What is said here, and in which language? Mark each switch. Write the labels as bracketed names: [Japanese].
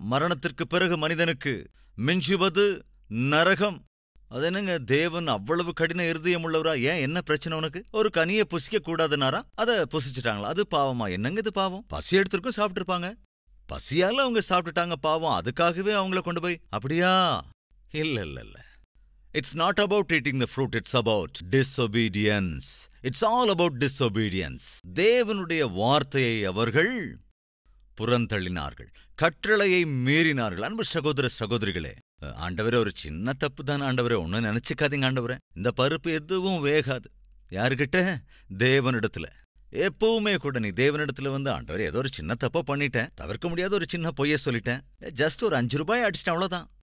[Tamil] மரணத்திற்கு பிறகு மனிதனுக்கு மிஞ்சுவது நரகம். அது என்னங்க, தேவன் அவ்வளவு கடின இருதயம் உள்ளவரா? ஏன், என்ன பிரச்சனை உனக்கு? ஒரு கனியை புசிக்க கூடாதுனாரா? அதை புசிச்சுட்டாங்களா? அது பாவமா? என்னங்க இது பாவம்? பசி எடுத்திருக்கும், சாப்பிட்டுருப்பாங்க. பசியால அவங்க சாப்பிட்டுட்டாங்க, பாவம். அதுக்காகவே அவங்கள கொண்டு போய் அப்படியா? இல்ல இல்ல இல்ல. [English] It's not about eating the fruit, it's about disobedience. It's all about disobedience. [Tamil] தேவனுடைய வார்த்தையை அவர்கள் புறந்தள்ளினார்கள், கட்டளையை மீறினார்கள். அன்பு சகோதர சகோதரிகளே, ஆண்டவரே ஒரு சின்ன தப்பு தான் ஆண்டவரே, ஒன்னும் நினைச்சுக்காதீங்க ஆண்டவரே, இந்த பருப்பு எதுவும் வேகாது. யாருகிட்ட? தேவனிடத்துல. எப்பவுமே கூட நீ தேவனிடத்துல வந்து, ஆண்டவரே ஏதோ ஒரு சின்ன தப்பா பண்ணிட்டேன், தவிர்க்க முடியாத ஒரு சின்ன பொய்ய சொல்லிட்டேன், ஜஸ்ட் ஒரு 5 ரூபாய் அடிச்சிட்டேன், அவ்வளவுதான்.